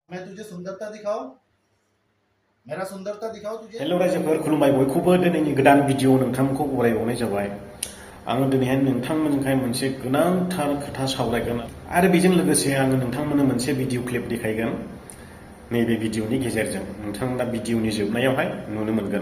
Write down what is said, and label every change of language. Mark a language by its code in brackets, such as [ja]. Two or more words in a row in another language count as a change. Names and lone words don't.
[hi] मैं तुझे सुंदरता दिखाऊं? मेरा सुंदरता दिखाओ तुझे। [brx] हेल' रायजोफोर खुलुमबाय बयखौबो दिनैनि गोदान भिडिअ नोंथांमोनखौ बरायबावनाय जाबाय। आङो दिनैहाय नोंथांमोनजोंहाय मोनसे गोनांथार खोथा सावरायगोन आरो बेजों लोगोसे आङो नोंथांमोननो मोनसे [en] video clip [brx] देखायगोन। नैबे भिडिअनि गेजेरजों नोंथांमोना भिडिअनि जोबनायावहाय नुनो मोनगोन।